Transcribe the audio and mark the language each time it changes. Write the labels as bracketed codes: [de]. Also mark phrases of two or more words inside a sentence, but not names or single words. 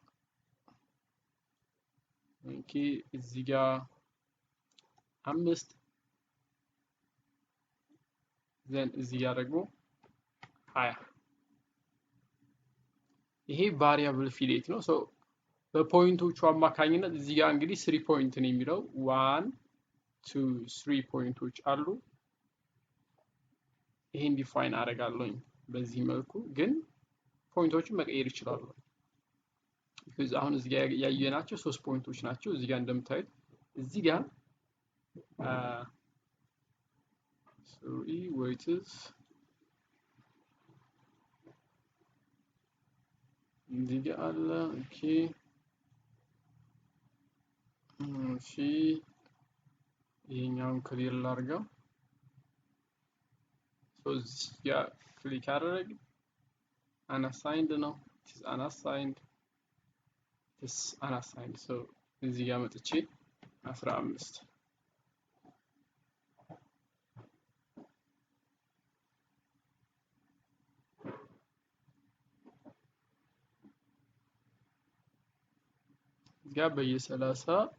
[am] ኦኬ እዚህ ጋር 5 ዘን እዚህ ጋር ደግሞ 20 ይሄ ቫሪያብል ፊሌት ነው። ሶ በፖይንቶቹ አማካኝነት እዚህ ጋር እንግዲህ 3 ፖይንት ነው የሚለው 1 2 3 ፖይንቶች አሉ። ይሄን ዲፋይን አደርጋለሁኝ በዚህ መልኩ ግን ፖይንቶችን መቀየር ይችላሉ። because አሁን እዚህ ጋር ያየናቸው 3 ፖይንቶች ናቸው። እዚህ ጋር እንደምታዩት እዚህ ጋር [en] sorry wait [am] እዚህ ጋር አለ ኦኬ እሺ ይሄኛውን ክሊር ላድርገው። ሶ እዚህ ጋር ክሊክ አደረግ unassigned ነው it [en] is unassigned [am] so እዚህ ጋር መጥቼ 15 እዚህ ጋር በየ30